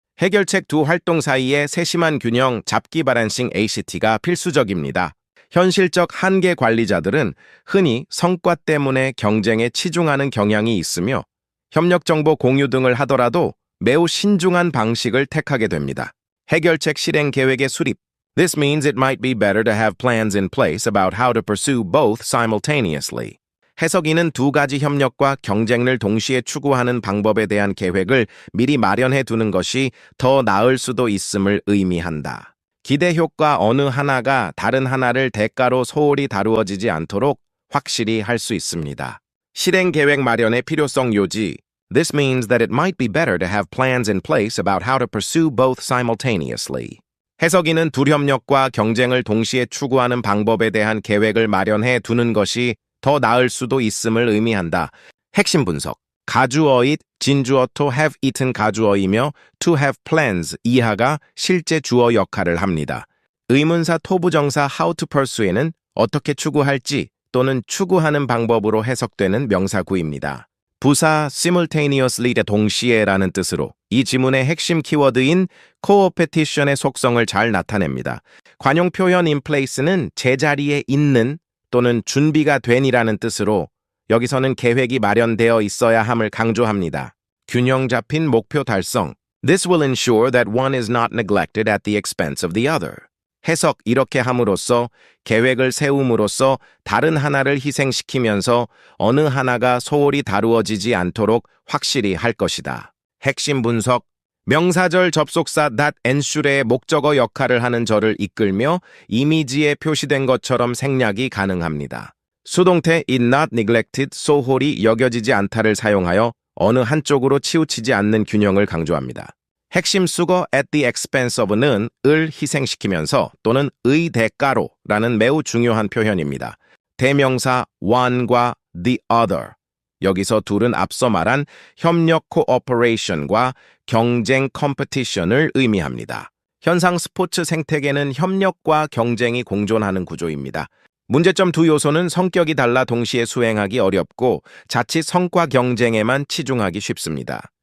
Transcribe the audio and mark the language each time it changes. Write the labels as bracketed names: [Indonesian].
[Korean] 해결책 두 활동 사이의 세심한 균형 잡기 바란싱 ACT가 필수적입니다. 현실적 한계 관리자들은 흔히 성과 때문에 경쟁에 치중하는 경향이 있으며 협력 정보 공유 등을 하더라도 매우 신중한 방식을 택하게 됩니다. 해결책 실행 계획의 수립. [English] This means it might be better to have plans in place about how to pursue both simultaneously. [Korean] 해석인은 두 가지 협력과 경쟁을 동시에 추구하는 방법에 대한 계획을 미리 마련해 두는 것이 더 나을 수도 있음을 의미한다. 기대 효과 어느 하나가 다른 하나를 대가로 소홀히 다루어지지 않도록 확실히 할 수 있습니다. 실행 계획 마련의 필요성 요지. [English] This means that it might be better to have plans in place about how to pursue both simultaneously. [Korean] 해석인은 둘협력과 경쟁을 동시에 추구하는 방법에 대한 계획을 마련해 두는 것이 더 나을 수도 있음을 의미한다. 핵심 분석. 가주어잇, 진주어 [English] to have eaten [Korean] 가주어이며 [English] to have plans [Korean] 이하가 실제 주어 역할을 합니다. 의문사 토부정사 [English] how to pursue [Korean] 는 어떻게 추구할지 또는 추구하는 방법으로 해석되는 명사구입니다. 부사 simultaneously의 동시에라는 뜻으로 이 지문의 핵심 키워드인 coopetition의 속성을 잘 나타냅니다. 관용 표현 in place는 제자리에 있는 또는 준비가 된이라는 뜻으로 여기서는 계획이 마련되어 있어야 함을 강조합니다. 균형 잡힌 목표 달성. [English] This will ensure that one is not neglected at the expense of the other. [Korean] 해석 이렇게 함으로써 계획을 세움으로써 다른 하나를 희생시키면서 어느 하나가 소홀히 다루어지지 않도록 확실히 할 것이다. 핵심 분석. 명사절 접속사 that ensure의 목적어 역할을 하는 절을 이끌며 이미지에 표시된 것처럼 생략이 가능합니다. 수동태 [English] is not neglected, [Korean] 소홀히 여겨지지 않다를 사용하여 어느 한쪽으로 치우치지 않는 균형을 강조합니다. 핵심 수거 [English] at the expense of [Korean] 는 을 희생시키면서 또는 의 대가로 라는 매우 중요한 표현입니다. 대명사 one과 the other. 여기서 둘은 앞서 말한 협력 cooperation과 경쟁 competition을 의미합니다. 현상 스포츠 생태계는 협력과 경쟁이 공존하는 구조입니다. 문제점 두 요소는 성격이 달라 동시에 수행하기 어렵고 자칫 성과 경쟁에만 치중하기 쉽습니다.